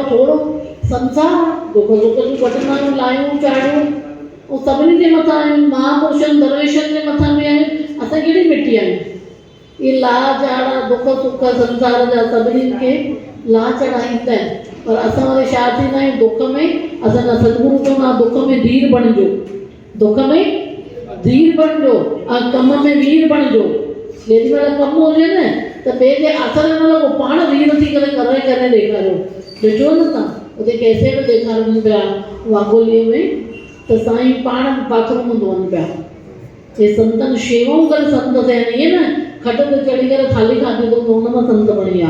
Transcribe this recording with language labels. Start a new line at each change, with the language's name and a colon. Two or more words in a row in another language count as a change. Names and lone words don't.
Sindhi: थोरो संसार दुख सुख जूं वठंदा आहियूं, लायूं चाढ़ियूं, ऐं सभिनी जे मथां आहियूं। महापुरुषनि दरवेशनि जे मथां बि आहियूं। असां कहिड़ी मिटी आहियूं? इहे लाह चाढ़ा दुख सुख संसार जा सभिनीनि खे लाह चढ़ाईंदा आहिनि। पर असां वरी छा थींदा आहियूं दुख में? असांजा सतगुरू चवंदा दुख में धीर बणिजो, दुख में धीर बणिजो ऐं कम में वीर बणिजो। जेॾी महिल कमु हुजे न त ॿिए जे असर न लॻो, पाण वीर थी करे करे ॾेखारियो। ॾिठो न तव्हां उते कैसे बि ॾेखारनि पिया वाघोलीअ में, त साईं पाण बाथरूम धोअनि पिया। हे संतनि शेवाऊं करे संत थिया आहिनि। ईअं न खट ते चढ़ी करे थाली खाधी त हुन मां संत बणी विया।